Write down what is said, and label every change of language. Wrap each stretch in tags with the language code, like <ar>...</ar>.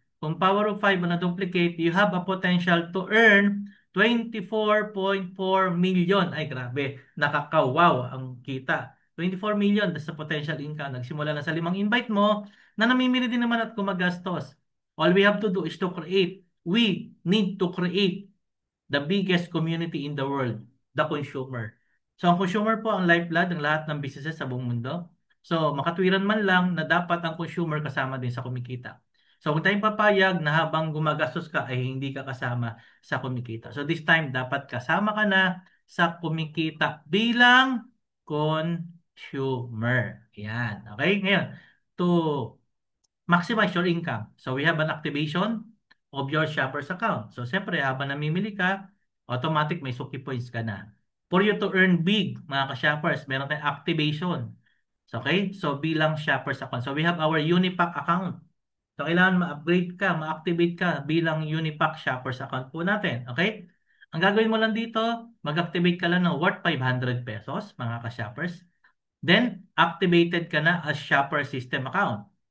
<en>Kung power of 5 na duplicate, you have a potential to earn 24.4 million.</en> <tl>Ay, grabe. Nakakawaw ang kita.</tl> <en>24 million, that's the potential income.</en> <tl>Nagsimula na sa 5 invite mo na namimili din naman at gumagastos.</tl> <en>All we have to do is to create. We need to create the biggest community in the world, the consumer.</en> <tl>So ang consumer po ang lifeblood ng lahat ng businesses sa buong mundo. So makatwiran man lang na dapat ang consumer kasama din sa kumikita. So kung tayong papayag na habang gumagastos ka ay hindi ka kasama sa kumikita.</tl> <en>So this time</en> <tl>dapat kasama ka na sa kumikita bilang consumer. Yan. Okay?</tl> <en>Ngayon, to maximize your income. So we have an activation of your shopper's account.</en> <tl>So siyempre, habang namimili ka, automatic may Suki points ka na.</tl> <en>For you to earn big, mga ka-shoppers,</en> <tl>meron tayong activation.</tl> <en>So, okay?</en> <tl>So, bilang shoppers account.</tl> <en>So, we have our Unipack account.</en> <tl>So, kailangan ma-upgrade ka, ma-activate ka bilang Unipack shoppers account po natin. Okay? Ang gagawin mo lang dito, mag-activate ka lang ng worth 500 pesos, mga ka-shoppers.</tl> <en>Then, activated</en> <tl>ka na</tl> <en>as shopper system account.</en>